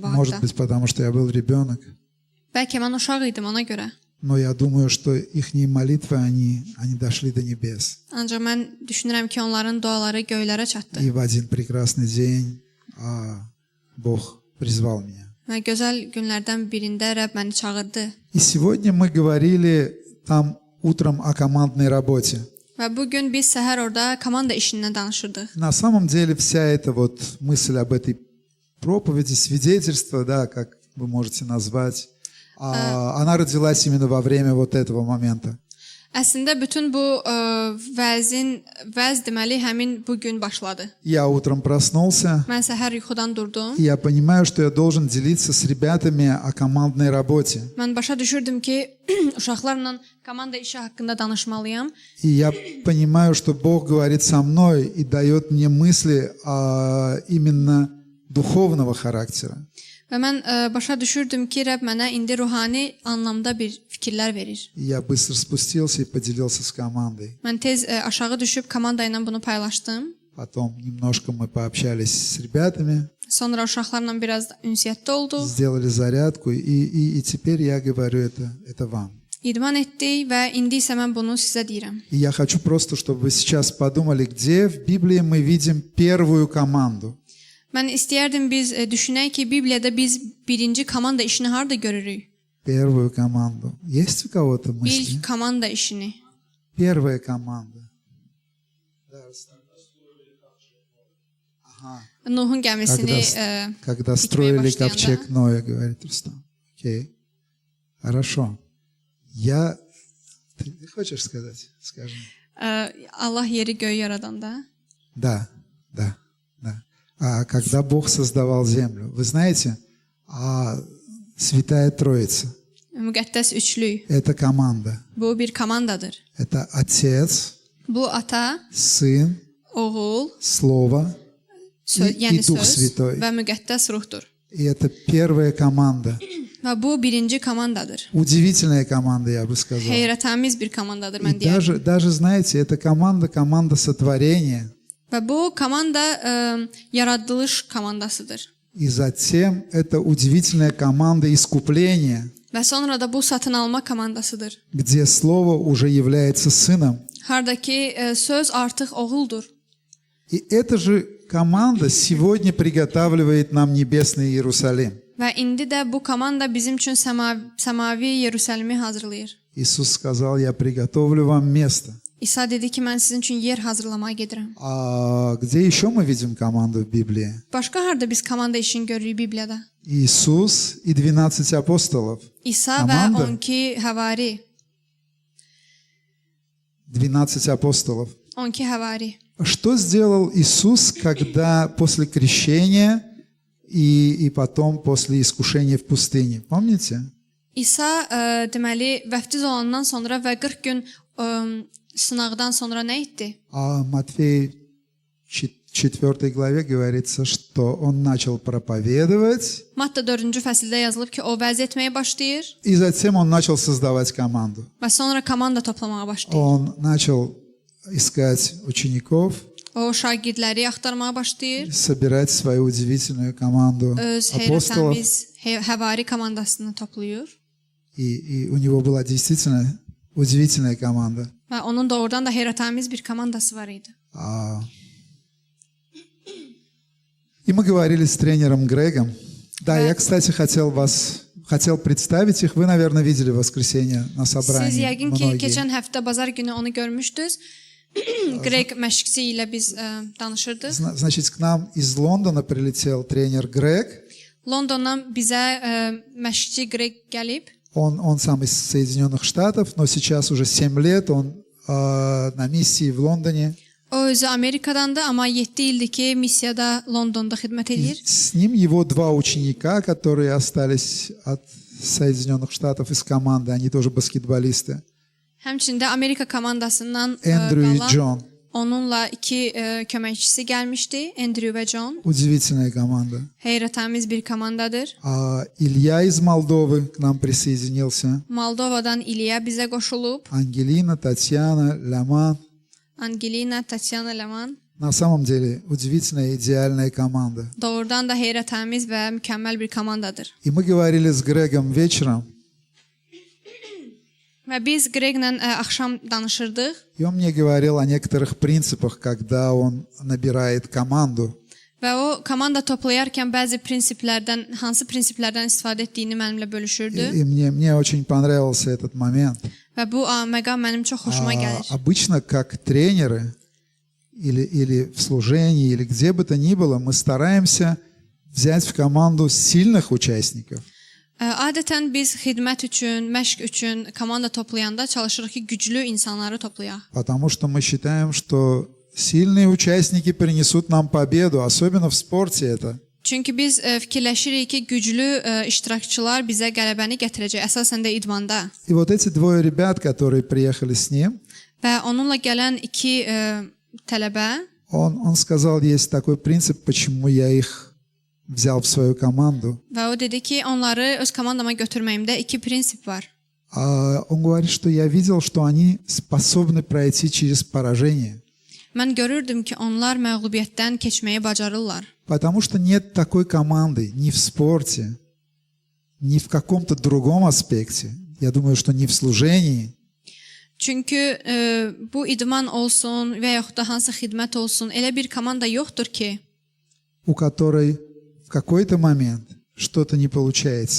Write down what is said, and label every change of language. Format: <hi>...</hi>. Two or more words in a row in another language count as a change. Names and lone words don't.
<ru>Может</ru> <az>haqda.</az> <ru>быть, потому что я был rебенок.</ru> <az>Bəlkə mən uşaq idim ona görə.</az> <ru>Но я думаю, что их молитвы, они дошли до небес.</ru> <az>Ancaq mən düşünürəm ki, onların duaları göylərə çatdı.</az> <ru>И в один прекрасный день Бог призвал меня.</ru> <az>Və gözəl günlərdən birində Rəbb məni çağırdı.</az> <ru>И сегодня мы говорили там утром о командной работе.</ru> <az>Və bu gün biz səhər orada komanda işindən danışırdıq.</az> <ru>На самом деле вся эта вот мысль об этой проповеди, свидетельство, да, как вы можете назвать, она родилась именно во время вот этого момента.</ru> <az>Əslində bütün bu vəz deməli həmin bu gün başladı.</az> <ru>Я утром проснулся,</ru> <az>Mən səhər yuxudan durdum.</az> <ru>и я понимаю, что я должен делиться с ребятами о командной работе.</ru> <az>Mən başa düşürdüm ki, uşaqlarla komanda işi haqqında danışmalıyam.</az> <ru>И я понимаю, что Бог говорит со мной и дает мне мысли именно духовного характера.</ru> <az>Və mən başa düşürdüm ki, Rəbb mənə indi ruhani anlamda bir fikirlər verir.</az> <ru>И я bыстро спустился и поделился с командой.</ru> <az>Mən tez aşağı düşüb komanda ilə bunu paylaşdım.</az> <ru>Потом немножко мы пообщались с ребятами,</ru> <az>Sonra uşaqlarla biraz ünsiyyətdə olduq.</az> <ru>сделали зарядку, и теперь я говорю это вам.</ru> <az>İdman etdik və indi isə mən bunu sizə deyirəm.</az> <ru>И я хочу просто, чтобы вы сейчас подумали, где в Библии мы видим первую команду.</ru> <az>Mən istəyərdim biz düşünək ki, Bibliyada biz birinci komanda işini harda görürük?</az> <ru>Первую команду. Есть у кого-то мысли?</ru> <az>İlk komanda işini.</az> <ru>Первая команда. Ага.</ru> <az>Nuhun gəmisini</az> <ru>Когда строили</ru> <az>başlayanda.</az> <ru>ковчег Ноя, говорит Рустам. Окей. Хорошо. Ты хочешь сказать? Скажи.</ru> <az>Allah yeri göy yaradanda.</az> <ru>Да. А когда Бог создавал землю, вы знаете, Святая Троица</ru> <az>Müqəddəs üçlük. –</az> <ru>это команда.</ru> <az>Bu bir komandadır.</az> <ru>Это Отец,</ru> <az>Bu ata,</az> <ru>Сын</ru> <az>Oğul,</az> <ru>Слово и</ru> <az>yəni</az> <ru>Дух</ru> <az>söz</az> <ru>Святой.</ru> <az>və müqəddəs ruhdur.</az> <ru>И это первая команда.</ru> <az>Və bu birinci komandadır.</az> <ru>Удивительная команда, я бы сказал.</ru> <az>Heyrətamiz bir komandadır,</az> <ru>И</ru> <az>mən deyərdim.</az> <ru>даже, знаете, эта команда сотворения.</ru> <az>Və bu komanda yaradılış komandasıdır.</az> <ru>И затем это удивительная команда искупления,</ru> <az>Və sonra da bu satın alma komandasıdır.</az> <ru>где Слово уже является Сыном.</ru> <az>Hardakı söz artıq oğuldur.</az> <ru>И эта же команда сегодня приготавливает нам небесный Иерусалим.</ru> <az>Və indi də bu komanda bizim üçün səmavi Yerusəlimi hazırlayır.</az> <ru>Иисус сказал, я приготовлю вам место.</ru> <az>İsa dedi ki, mən sizin üçün yer hazırlamaya gedirəm.</az> <ru>А где еще мы видим команду в Библии?</ru> <az>Başqa harda biz komanda işini görürük Bibliyada?</az> <ru>Иисус и 12 апостолов.</ru> <az>İsa Komanda. və 12 həvari.</az> <ru>12 апостолов.</ru> <az>12 həvari.</az> <ru>Что сделал Иисус, когда после крещения и потом после искушения в пустыне? Помните?</ru> <az>İsa deməli vəftiz olandan sonra və 40 gün sınaqdan sonra nə etdi?</az> <ru>А Матфея 4 главе говорится, что он начал проповедовать,</ru> <az>Matta 4-cü fəsildə yazılıb ki, o vəz etməyə başlayır</az> <ru>и затем он начал создавать команду.</ru> <az>və sonra komanda toplamağa başlayır.</az> <ru>Он начал искать учеников,</ru> <az>O şagirdləri axtarmağa başlayır.</az> <ru>собирать свою удивительную команду</ru> <az>Öz</az> <ru>апостолов.</ru> <az>heyrətamiz həvari komandasını toplayır</az> <ru>И у него была действительно удивительная команда.</ru> <az>və onun doğrudan da heyrətamiz bir komandası var idi.</az> <ru>И мы говорили с тренером Грегом. Да, я, кстати, хотел представить их. Вы, наверное, видели в воскресенье на</ru> <az>Siz</az> <ru>собрании.</ru> <az>yəqin ki,</az> <ru>Многие.</ru> <az>keçən həftə bazar günü onu görmüşdünüz. Greg məşqçisi ilə biz danışırdıq.</az> <ru>Значит, к нам из Лондона прилетел тренер Грег.</ru> <az>Londondan bizə məşqçi Greg gəlib.</az> <ru>Он сам из Соединенных Штатов, но сейчас уже 7 лет он на миссии в Лондоне.</ru> <az>O özü Amerikadandır, amma 7 ildir ki, missiyada Londonda xidmət</az> <ru>И</ru> <az>edir.</az> <ru>с ним его два ученика, которые остались от Соединенных Штатов из команды. Они тоже баскетболисты.</ru> <az>Həmçində Amerika komandasından</az> <ru>Эндрю и</ru> <az>qalan</az> <ru>Джон.</ru> <az>onunla iki köməkçisi gəlmişdi, Andrew və John.</az> <ru>Удивительная команда.</ru> <az>Heyrətamiz bir komandadır.</az> <ru>Илья из Молдовы к нам присоединился.</ru> <az>Moldovadan İliya bizə qoşulub.</az> <ru>Ангелина, Татьяна, Ляма.</ru> <az>Angelina, Tatyana Leman.</az> <ru>На самом деле удивительная, идеальная команда.</ru> <az>Doğrudan da heyrətamiz və mükəmməl bir komandadır.</az> <ru>И мы говорили с Грегом вечером.</ru> <az>Və biz Greglə axşam danışırdıq.</az> <ru>И он мне говорил о некоторых принципах, когда он набирает команду.</ru> <az>Və o komanda toplayarkən bəzi prinsiplərdən, hansı prinsiplərdən istifadə etdiyini mənimlə bölüşürdü.</az> <ru>И мне очень понравился этот момент.</ru> <az>Və bu məqam mənim çox xoşuma gəlir.</az> <ru>Обычно, как тренеры или в служении, или где бы то ни было, мы стараемся взять в команду сильных участников.</ru> <az>Adətən biz xidmət üçün, məşq üçün komanda toplayanda çalışırıq ki, güclü insanları toplayaq.</az> <ru>Потому что мы считаем, что сильные участники принесут нам победу, особенно в спорте это.</ru> <az>Çünki biz fikirləşirik ki, güclü iştirakçılar bizə qələbəni gətirəcək, əsasən də idmanda.</az> <ru>И вот эти двое ребят, которые приехали с ним,</ru> <az>Və onunla gələn iki tələbə,</az> <ru>он сказал, есть такой принцип, почему я их взял в свою команду.</ru> <az>və o dedi ki, onları öz komandama götürməyimdə iki prinsip var.</az> <ru>Он говорит, что я видел, что они способны пройти через поражение.</ru> <az>Mən görürdüm ki, onlar məğlubiyyətdən keçməyi bacarırlar.</az> <ru>Потому что нет такой команды ни в спорте, ни в каком-то другом аспекте. Я думаю, что ни в служении.</ru> <az>Çünki bu idman olsun və yaxud da hansı xidmət olsun, elə bir komanda yoxdur ki,</az> <ru>У которой в какой-то момент что-то не получается.</ru>